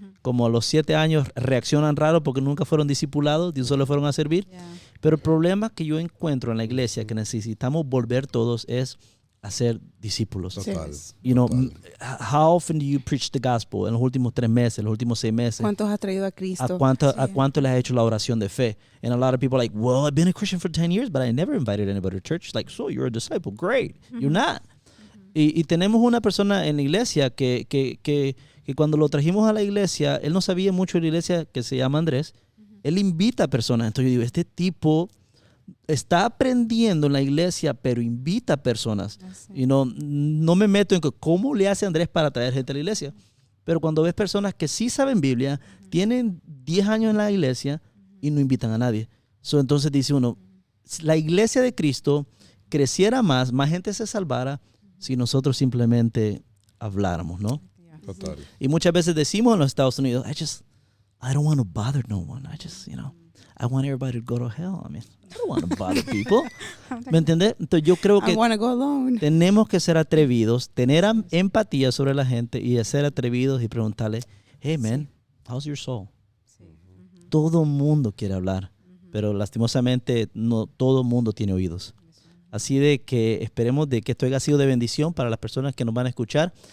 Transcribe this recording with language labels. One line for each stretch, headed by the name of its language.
Spanish: Como a los 7 años reaccionan raro porque nunca fueron discipulados, de un solo fueron a servir. Pero el problema que yo encuentro en la iglesia, que necesitamos volver todos, es hacer discípulos. Total.
English: You know,
Spanish: total.
English: how often do you preach the gospel
Spanish: en los últimos 3 meses, los últimos 6 meses? ¿Cuántos has traído a Cristo? ¿A cuánto les has hecho la oración de fe?
English: And a lot of people are like, well, I've been a Christian for 10 years, but I never invited anybody to church. Like, so you're a disciple. Great. You're not.
Spanish: Y tenemos una persona en la iglesia que cuando lo trajimos a la iglesia, él no sabía mucho de la iglesia, que se llama Andrés. Él invita a personas. Entonces yo digo, este tipo está aprendiendo en la iglesia, pero invita a personas. Y no me meto en cómo le hace Andrés para traer gente a la iglesia. Pero cuando ves personas que sí saben Biblia, tienen 10 años en la iglesia y no invitan a nadie. Entonces dice uno, si la iglesia de Cristo creciera más gente se salvara si nosotros simplemente habláramos, ¿no? Total. Y muchas veces decimos en los Estados Unidos,
English: I don't want to bother no one. I want everybody to go to hell. I don't want to bother people.
Spanish: ¿Me entiendes? Entonces yo creo que
English: I wanna go alone.
Spanish: tenemos que ser atrevidos, tener empatía sobre la gente y ser atrevidos y preguntarle,
English: hey man, how's your soul?
Spanish: Todo mundo quiere hablar, pero lastimosamente no todo mundo tiene oídos. Así de que esperemos de que esto haya sido de bendición para las personas que nos van a escuchar.